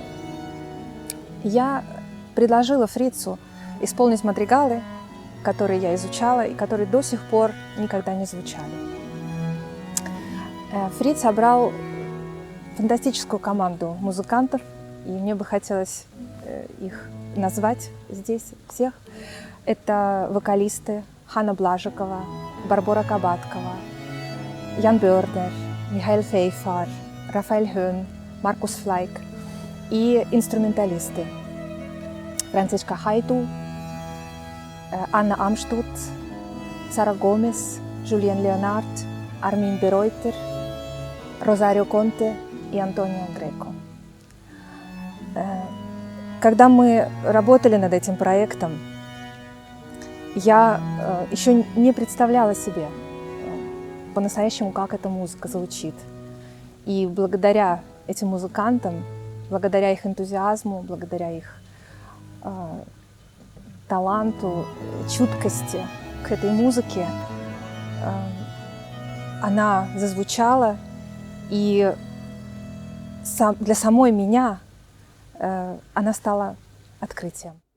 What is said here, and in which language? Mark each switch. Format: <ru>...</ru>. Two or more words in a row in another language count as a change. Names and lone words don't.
<ru>Я предложила Фрицу исполнить мадригалы, которые я изучала и которые до сих пор никогда не звучали. Фриц собрал фантастическую команду музыкантов, и мне бы хотелось их назвать здесь всех. Это вокалисты Ханна Блажикова, Барбора Кабаткова, Ян Бёрдер, Михаил Фейфар, Рафаэль Хён, Маркус Флайк и инструменталисты Францишка Хайду, Анна Амштут, Сара Гомес, Жюльен Леонард, Армин Беройтер, Розарио Конте и Антонио Греко. Когда мы работали над этим проектом, я еще не представляла себе по-настоящему, как эта музыка звучит. И благодаря этим музыкантам, благодаря их энтузиазму, благодаря их таланту, чуткости к этой музыке, она зазвучала, и для самой меня она стала открытием.</ru>